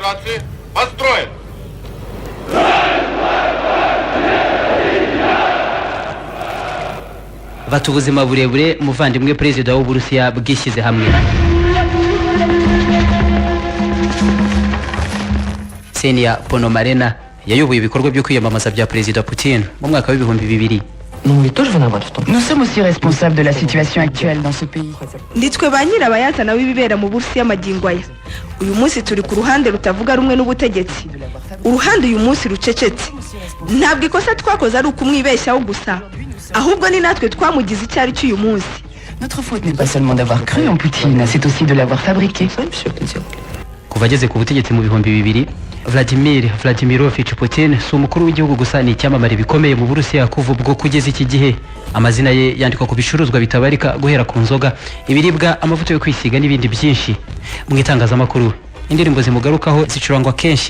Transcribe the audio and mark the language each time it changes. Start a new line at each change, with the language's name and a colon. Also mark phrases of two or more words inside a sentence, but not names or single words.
Kinyarwanda: Bata ubuzima burebure muvandimwe perezida w'Uburusiya bwishyize hamwe. Ksenia Ponomarena yayoboye ibikorwa byo kwiyamamaza bya perezida Putin mu mwaka w'ibihumbi 2000.
French: Nous sommes aussi responsables de la situation actuelle dans ce pays.
Kinyarwanda: Nditwe ba nyirabayazana w'ibibera mu Burusiya magingo aya. Uyu munsi turi ku ruhande rutavuga rumwe n'ubutegetsi. Uruhande uyu munsi rucecetse. Ntabwo ikosa twakoze ari ukumwibeshyaho gusa, ahubwo ni natwe twamugize icyari cy'uyu munsi.
French: Notre faute n'est pas seulement d'avoir cru en Poutine, c'est aussi de l'avoir fabriqué.
Kinyarwanda: Kuva ageze ku butegetsi mu bihumbi 2000, Vladimir Vladimirovich Putin si umukuru w'igihugu gusa, ni icyamamare bikomeye mu Burusiya kuva ubwo kugeza iki gihe. Amazina ye yandikwa ku bicuruzwa bitabarika, guhera ku nzoga, ibiribwa, amavuta yo kwisiga n'ibindi byinshi. Mu itangazamakuru indirimbo zimugarukaho zicurangwa kenshi.